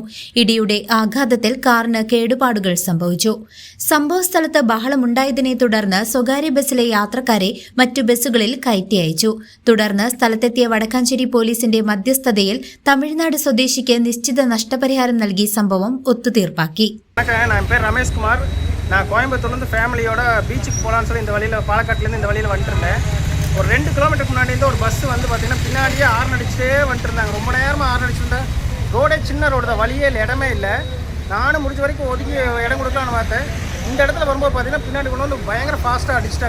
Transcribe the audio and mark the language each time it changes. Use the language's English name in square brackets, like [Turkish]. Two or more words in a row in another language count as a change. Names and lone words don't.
[Malayalam] ഇടിയുടെ ആഘാതത്തിൽ കാർ കേടുപാടുകൾ സംഭവിച്ചു. സംഭവസ്ഥലത്ത് ബഹളമുണ്ടായതിനെ തുടർന്ന് സ്വകാര്യ ബസ്സിലെ യാത്രക്കാരെ മറ്റു ബസ്സുകളിൽ കയറ്റി അയച്ചു. തുടർന്ന് സ്ഥലത്തെത്തിയ വടക്കാഞ്ചേരി പോലീസിന്റെ മധ്യസ്ഥതയിൽ തമിഴ്നാട് സ്വദേശിക്ക് നിശ്ചിത നഷ്ടപരിഹാരം നൽകി സംഭവം ഒത്തുതീർപ്പാക്കി. [Tamil] ரமேஷ்குமார், நான் கோயம்புத்தூர்லேருந்து ஃபேமிலியோட பீச்சுக்கு போகலான்னு சொல்லி இந்த வழியில் பாலக்காட்டிலேருந்து இந்த வழியில் வந்துட்டுருந்தேன். ஒரு 2 கிலோமீட்டருக்கு முன்னாடி இருந்து ஒரு பஸ் வந்து பார்த்தீங்கன்னா பின்னாடியே ஹார்ன் அடிச்சுட்டே வந்துட்டு இருந்தாங்க. ரொம்ப நேரமாக ஹார்ன் அடிச்சுருந்தேன். ரோடே சின்ன ரோடு தான், வழியே இடமே இல்லை. நானும் முடிஞ்ச வரைக்கும் ஒதுக்கி இடம் கொடுக்கலான்னு பார்த்தேன். இந்த இடத்துல வரும்போது பார்த்தீங்கன்னா பின்னாடி கொண்டு வந்து பயங்கர ஃபாஸ்ட்டாக அடிச்சிட்டாங்க.